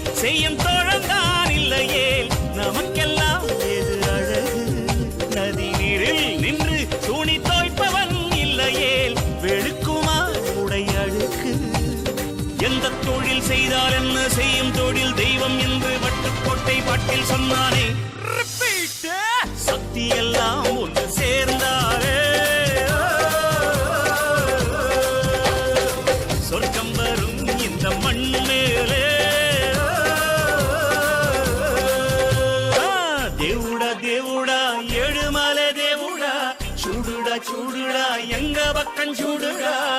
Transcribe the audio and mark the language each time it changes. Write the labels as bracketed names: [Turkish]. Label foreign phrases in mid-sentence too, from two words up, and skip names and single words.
[Tamil] செய்யும் தோழந்தான் இல்லையே நமக்கெல்லாம் ஏது அழகு நதி நீரில் நின்று துணி தோய்ப்பவன் இல்லையே வெளுக்குமா உடை அழுக்கு எந்த தொழில் செய்தால் என்ன செய்யும் தொழில் தெய்வம் என்று வட்டுக்கோட்டை பாட்டில் சொன்னானே சக்தி எல்லாம் ஒன்று சேர்ந்தாரே சொர்க்கம் வரும் இந்த மண் மேலே [Telugu] దేవుడా దేవుడా ఏడుమల దేవుడా చూడుడా చూడుడా [Tamil] எங்க பக்கம் [Telugu] చూడుడా